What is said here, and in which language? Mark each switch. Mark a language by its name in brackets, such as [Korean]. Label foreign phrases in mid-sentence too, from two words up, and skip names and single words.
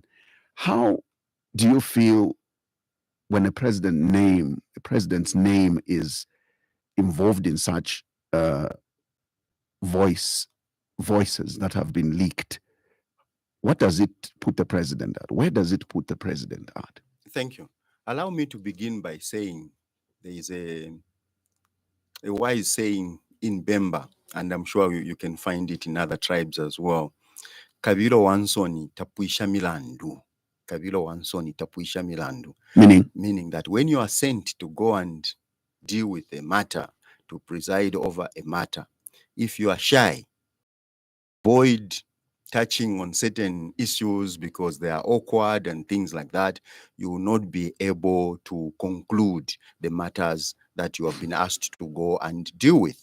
[English] How do you feel when a president's name is involved in such voices that have been leaked? What does it put the president at? Where does it put the president at? Thank you. Allow me to begin by saying there is a wise saying in Bemba, and I'm sure you can find it in other tribes as well. [Bemba] Kabilo wansoni tapuisha milandu. Kabilo wansoni tapuisha milandu. [English] Meaning that when you are sent to go and deal with a matter, to preside over a matter, if you are shy, avoid touching on certain issues because they are awkward and things like that, you will not be able to conclude the matters that you have been asked to go and deal with.